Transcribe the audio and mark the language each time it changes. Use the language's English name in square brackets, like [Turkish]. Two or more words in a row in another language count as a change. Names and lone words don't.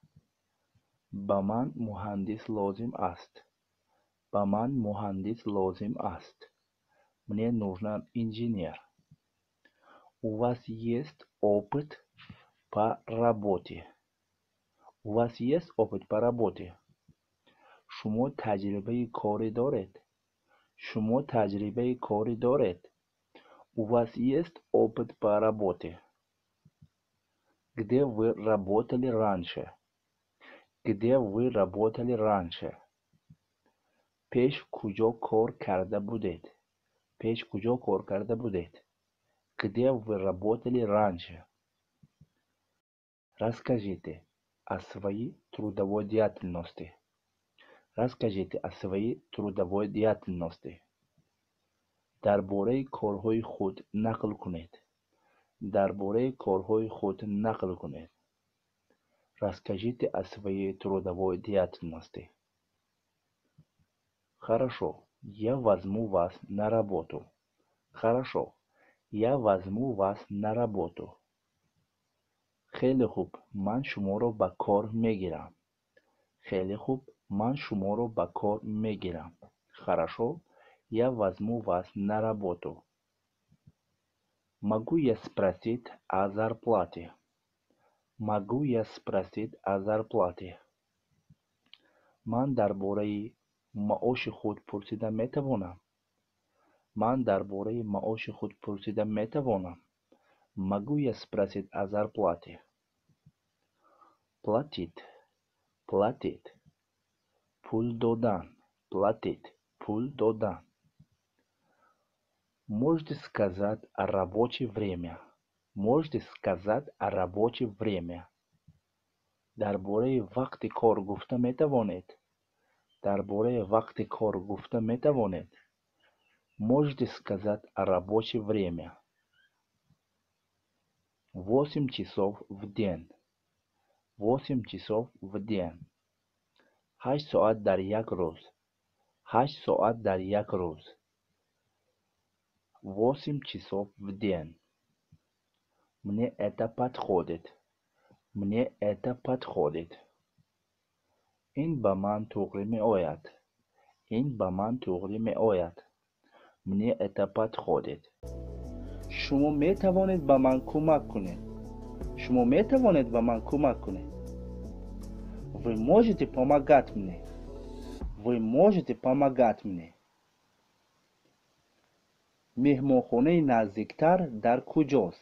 [Tajik] ба ман муҳандис лозим аст. ба ман муҳандис лозим аст. [Russian] Мне нужно инженер. У вас есть опыт по работе? У вас есть опыт по работе? [Tajik] шумо таҷрибаи корӣ доред? шумо таҷрибаи корӣ доред? [Russian] У вас есть опыт по работе? Где вы работали раньше? Где вы работали раньше? [Tajik] пеш куҷо кор карда будед? пеш куҷо кор карда будед? [Russian] Где вы работали раньше? Расскажите о своей трудовой деятельности. Расскажите о своей трудовой деятельности. [Tajik] дар бораи корҳои худ нақл кунед. дар бораи корҳои худ нақл кунед. [Russian] Расскажите о своей трудовой деятельности. Хорошо, я возьму вас на работу. Хорошо, я возьму вас на работу. [Tajik] хеле хуб, ман шуморо ба кор мегирам. хеле хуб, ман шуморо ба кор мегирам. [Russian] Хорошо, я возьму вас на работу. Могу я спросить о зарплате? Могу я спросить о зарплате? [Tajik] ман дар бораи маоши худ пурсида метавонам? ман дар бораи маоши худ пурсида метавонам? [Russian] Могу я спросить о зарплате? Платить. Платить. [Tajik] Пул додан. Платить. Пул додан. [Russian] Можете сказать о рабочее время? Можете сказать о рабочее время? [Tajik] дар бораи вақти кор гуфта метавонед? дар бораи вақти кор гуфта метавонед? [Russian] Можете сказать о рабочее время? 8 часов в день. 8 часов в день. [Tajik] 8 соат дар як рӯз. 8 соат дар як рӯз. [Russian] 8 часов в день. Мне это подходит. Мне это подходит. [Tajik] ин ба ман туғри меояд. ин ба ман туғри меояд. [Russian] Мне это подходит. [Tajik] шумо метавонед ба ман кӯмак кунед? шумо метавонед ба ман кӯмак кунед? [Russian] Вы можете помогать мне? Вы можете помогать мне? [Tajik] меҳмонхонаи наздиктар дар куҷост?